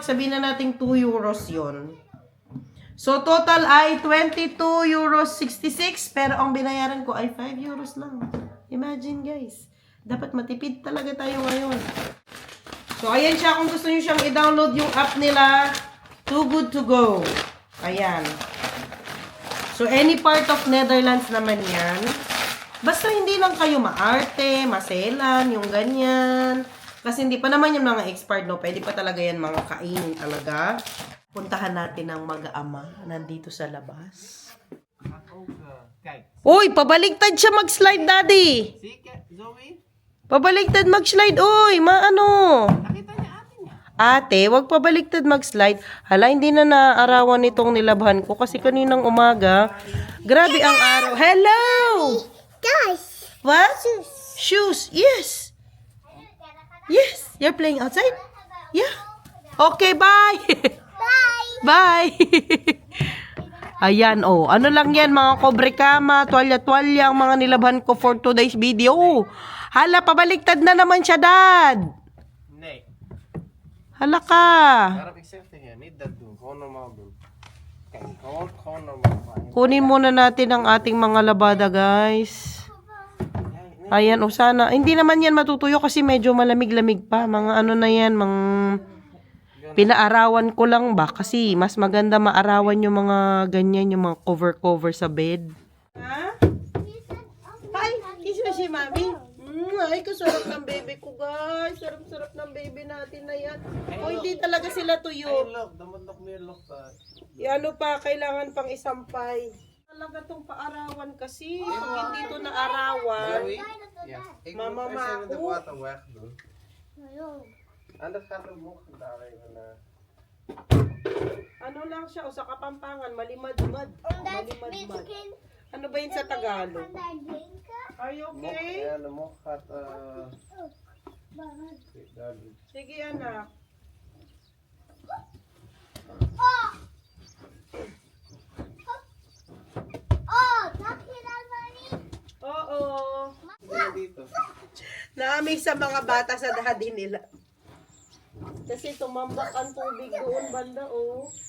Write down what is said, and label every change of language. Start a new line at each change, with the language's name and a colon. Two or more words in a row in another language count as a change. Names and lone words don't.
Filipino: Sabihin na natin 2 euros yun. So, total ay 22 euros 66. Pero ang binayaran ko ay 5 euros lang.
English: Imagine, guys.
Filipino: Dapat matipid talaga tayo ngayon. So, ayan siya. Kung gusto nyo siyang i-download yung app nila, Too Good To Go. Ayan. So,
English: any part of Netherlands
Filipino: naman yan. Basta hindi lang kayo maarte, maselan, yung ganyan. Kasi hindi pa naman yung mga expired, no? Pwede pa talaga yan mga kainin talaga. Puntahan natin ang mag-ama. Nandito sa labas. Uy, pabaligtad siya mag-slide, Daddy. Zoe? Pabaligtad mag-slide. Uy, maano? Nakita niya atin niya. Ate, wag pabaligtad mag-slide. Hala, hindi na naarawan itong nilabhan ko kasi kaninang umaga. Grabe ang araw. Hello! Guys,
English: What? Shoes. Yes. Yes. You're playing outside? Yeah. Okay, bye. bye. Bye.
Filipino: Ayan, oh. Ano lang yan, mga kobre kama, tuwalya-tuwalya, ang mga nilabhan ko
English: for today's video.
Filipino: Hala, pabaligtad na naman siya, Dad. Nee. Hala ka.
Dutch: Daarom ik zeg tegen je, niet dat doen. Gewoon normaal doen. Kijk, gewoon normaal.
Filipino: Kunin muna natin ang ating mga labada, guys. Ayan, o sana. Hindi naman yan matutuyo kasi medyo malamig-lamig pa. Mga ano na yan, mga pinaarawan ko lang ba? Kasi mas maganda maarawan yung mga ganyan, yung mga cover-cover sa bed. Ha? Hi, kiss mo si Mami. Ay, kasarap ng baby ko, guys. Sarap-sarap ng baby natin na yan. O, hindi talaga sila tuyo. Look,
Dutch: dan moet nog meer lucht uit.
Filipino: Ano pa, kailangan pang isampay. Talaga tong paarawan kasi. Pag hindi ito naarawan, Zoe?
Dutch: Ja. Ik Mama, moet eerst even de Mako. water wegdoen. En dat gaat er mogen daar even
Filipino: ano lang siya, o sa Kapampangan, malimad-mad. Malimad-mad. Ano ba yun sa Tagalog?
English: Are you okay?
Dutch: Ja, de mog gaat daar doen.
Filipino: Sige, anak. Oo. Dito. Naamig sa mga bata sa daddy nila. Kasi tumambak ang tubig doon banda, oh.